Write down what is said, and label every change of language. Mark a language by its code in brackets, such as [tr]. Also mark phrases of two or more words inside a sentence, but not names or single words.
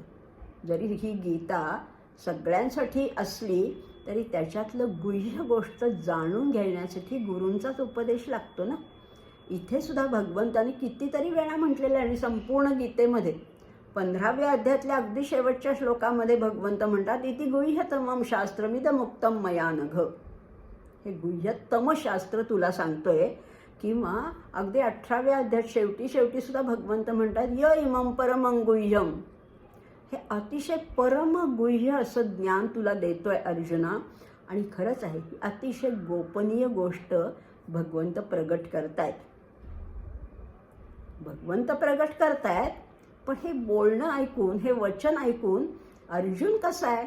[mr] जरी ही गीता सगळ्यांसाठी असली तरी त्याच्यातलं गुह्य गोष्ट जाणून घेण्यासाठी गुरूंचाच उपदेश लागतो ना. इथे सुद्धा भगवंताने कितीतरी वेळा म्हटलेलं आहे. आणि संपूर्ण गीतेमध्ये 15व्या अध्यायातल्या अगदी शेवटच्या श्लोकामध्ये भगवंत म्हणतात, [sa] इति गुह्यतमं शास्त्रमिदमुक्तं मया नघ. [mr] हे गुह्यतम शास्त्र तुला सांगतोय. किंवा अगदी 18व्या अध्यायात शेवटी सुद्धा भगवंत म्हणतात, [sa] य इमं परमं गुह्यम. [mr] हे अतिशय परम गुह्य असं ज्ञान तुला देतोय अर्जुना. आणि खरंच आहे, ही अतिशय गोपनीय गोष्ट भगवंत प्रगट करतायत. भगवंत प्रगट करतायत, पण हे बोलणं ऐकून, हे वचन ऐकून अर्जुन कसा आहे?